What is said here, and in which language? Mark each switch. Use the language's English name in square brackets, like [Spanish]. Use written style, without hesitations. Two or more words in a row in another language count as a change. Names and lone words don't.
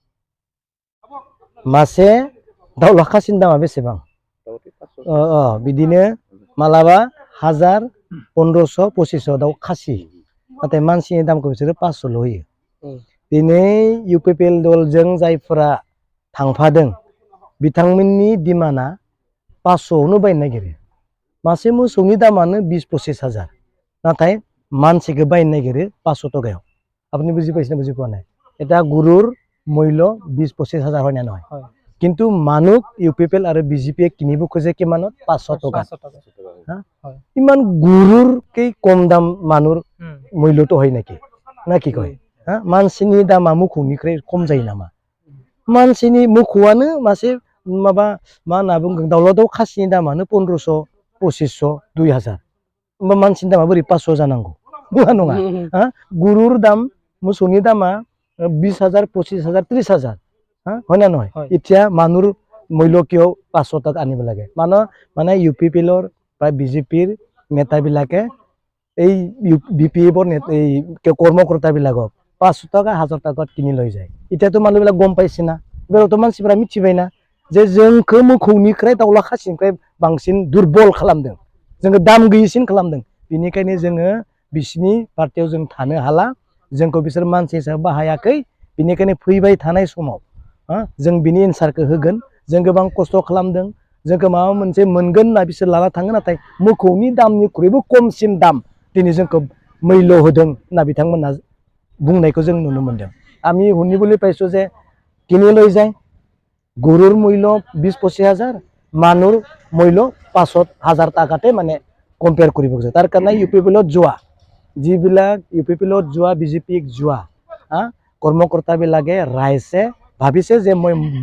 [Bodo] मासे दाउला खासिनि दामा बेसेबां बिदिनो मालाबा 1000 1500 2500 दाउ खासि नाथाय मानसिनि दामखौ बिसोरो 500 होयो दिनै इउपिपिएल दलजों जायफोरा थांफादों बिथांमोननि डिमान्डआ 500 बायनो नागिरो मासे मोसौनि दामानो 20-25 हाजार नाथाय मानसिखौ बायनो नागिरो 500 টাকাयाव [Assamese] আপনি বুঝি পাইছেন বুঝি পোৱা নাই এটা গৰুৰ মূল্য 20-25 হাজাৰ হয় না নহয় কিন্তু মানুহ ইউপিপিএল আৰু বিজেপিয়ে কিনিব খোজে কিমানত 500 টাকা ইমান গৰুৰকৈ কম দাম মানুহৰ মূল্যটো হয় নেকি না কি কয় [Bodo] मानसिनि दामा मोखौनिख्रुइ खम जायो नामा मानसिनि मोखौआनो मासे माबा मा होनना बुंगोन दाउला दाउ खासिनि दामानो 1500 2500 2000 होमबा मानसिनि दामा बोरै 500 जानांगौ नङा नङा गुरुर दाम मोसौनि दामा [Assamese] 20,000 25,000 30,000 হয় না নহয় এতিয়া মানুহৰ মূল্য কিয় 500 টাকা আনিব লাগে মানে ইউপিপিএলৰ বা বিজেপিৰ নেতাবিলাকে এই বিপিএফৰ এই কৰ্মকৰ্তাবিলাকক 500 টাকা 1000 টাকাত কিনি লৈ যায় এতিয়াতো মানুহবিলাক গম পাইছে না বেলতো [Bodo] मानसिफोरा मिथिबाय ना जे जोंखौ मोखौनिख्रुइ दाउला खासिनिफ्राय बांसिन दुरबल खालामदों जोङो दाम गैयिसिन खालामदों बेनिखायनो जोङो बिसिनि पार्टियाव जों थानो हाला जोंखौ बिसोर मानसि हिसाबै बाहायाखै बेनिखायनो फैबाय थानाय समाव जों बिनि एन्सारखौ होगोन जों गोबां खस्थ' खालामदों जोंखौ माबा मोनसे मोनगोन होनना बिसोर लाना थाङो नाथाय मोखौनि दामनिख्रुइबो खमसिन दाम दिनै जोंखौ मैल्य होदों होनना बिथांमोना बुंनायखौ जों नुनो मोनदों [Assamese] আমি শুনিবলৈ পাইছোঁ যে কিনি লৈ যায় গৰুৰ মূল্য 20-25 হাজাৰ মানুহৰ মূল্য 500,000 টাকাতে মানে কম্পেয়াৰ কৰিব খোজে তাৰ কাৰণে ইউপিপিএলত যোৱা যিবিলাক ইউপিপিএলত যোৱা বিজেপিক যোৱা কৰ্মকৰ্তাবিলাকে ৰাইজে ভাবিছে যে মই